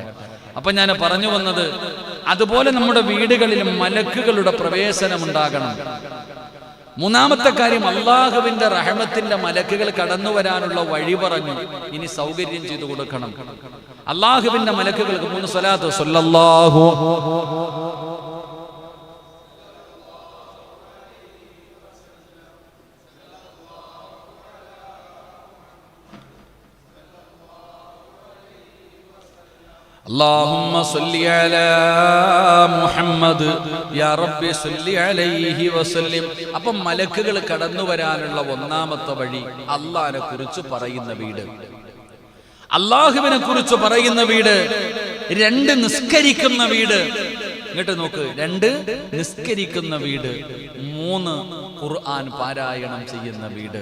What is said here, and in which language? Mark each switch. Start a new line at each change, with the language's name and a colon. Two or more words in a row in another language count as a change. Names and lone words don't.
Malayalam: അപ്പൊ ഞാൻ പറഞ്ഞു വന്നത്, അതുപോലെ നമ്മുടെ വീടുകളിലും മലക്കുകളുടെ പ്രവേശനം ഉണ്ടാകണം. 3-ാമത്തെ കാര്യം, അള്ളാഹുവിന്റെ റഹ്മത്തിന്റെ മലക്കുകൾ കടന്നു വരാനുള്ള വഴി പറഞ്ഞു. ഇനി സൗകര്യം ചെയ്തു കൊടുക്കണം. അള്ളാഹുവിന്റെ മലക്കുകൾക്ക് 3 സ്വലാത്ത്.
Arabic: സ്വല്ലല്ലാഹു اللهم صل على محمد يا رب صل عليه وسلم.
Malayalam: അപ്പം മലക്കുകൾ കടന്നു വരാനുള്ള 1-ാമത്തെ വഴി, അള്ളാഹിനെ കുറിച്ച് പറയുന്ന വീട്. അള്ളാഹുവിനെ കുറിച്ച് പറയുന്ന വീട്. 2 നിസ്കരിക്കുന്ന വീട്. ഇങ്ങോട്ട് നോക്ക്, 2 നിസ്കരിക്കുന്ന വീട്, 3 ഖുർആൻ പാരായണം ചെയ്യുന്ന വീട്.